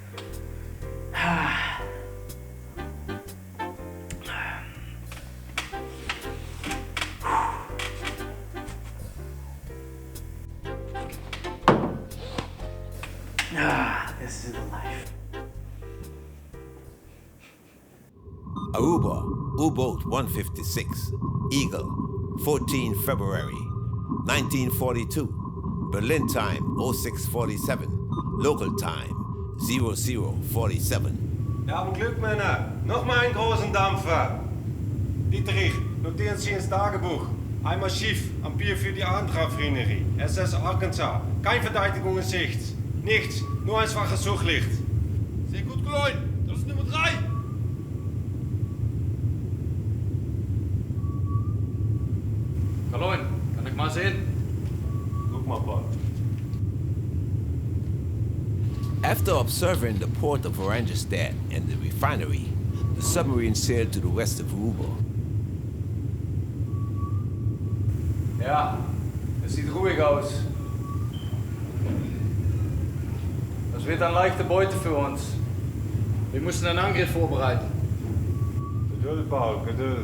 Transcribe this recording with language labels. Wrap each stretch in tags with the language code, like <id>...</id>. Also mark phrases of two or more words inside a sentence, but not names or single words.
<en>This is the life. Aruba, U-boat 156, Eagle, 14 February, 1942. Berlin time, 0647. Local time, 0047.</en> <de>Wir haben Glück, Männer. Noch mal einen großen Dampfer. Dietrich, notieren Sie ins Tagebuch. Einmal schief am Pier für die Antraffinerie. SS Arkansas. Kein Verteidigung in Sicht. Nichts, nur ein schwaches Suchlicht. Sehr gut.</de> <nl>Kaloin, dat is nummer 3. Kaloin, kan ik maar zien?</nl> <de>Guck mal, Bond.</de> <en>After observing the port of Oranjestad and the refinery, the submarine sailed to the west of Aruba.</en> <de>Ja, es sieht ruhig aus. Das wird eine leichte Beute für uns. Wir müssen einen Angriff vorbereiten. Geduld, Paul, Geduld.</de>